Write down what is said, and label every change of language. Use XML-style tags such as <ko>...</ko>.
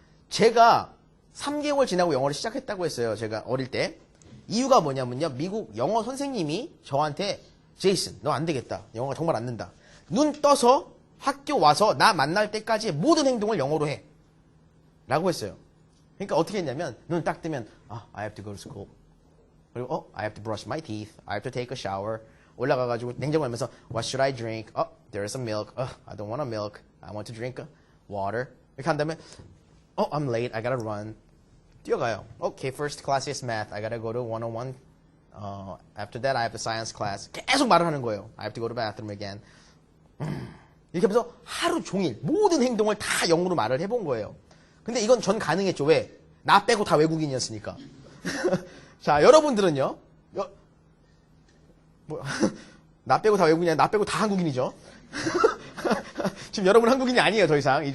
<ko>제가 3개월 지나고 영어를 시작했다고 했어요. 제가 어릴 때. 이유가 뭐냐면요. 미국 영어 선생님이 저한테 제이슨, 너 안 되겠다. 영어가 정말 안 된다. 눈 떠서 학교 와서 나 만날 때까지의 모든 행동을 영어로 해. 라고 했어요. 그러니까 어떻게 했냐면 눈 딱 뜨면</ko> <en>I have to go to school. 그리고 I have to brush my teeth. I have to take a shower.</en> <ko>올라가가지고 냉장고 열면서</ko> <en>What should I drink? There's some milk. I don't want a milk. I want to drink water.</en> <ko>이렇게 한 다음에</ko> <en>I'm late. I gotta run.</en> <ko>뛰어가요.</ko> <en>Okay, first class is math. I gotta go to 101. After that, I have the science class.</en> <ko>계속 말을 하는 거예요.</ko> <en>I have to go to the bathroom again.</en> <ko>이렇게 하면서 하루 종일 모든 행동을 다 영어로 말을 해본 거예요. 근데 이건 전 가능했죠. 왜? 나 빼고 다 외국인이었으니까. 자, 여러분들은요. 나 빼고 다 외국인이야. 나 빼고 다 한국인이죠. 지금 여러분 한국인이 아니에요. 더 이상.</ko>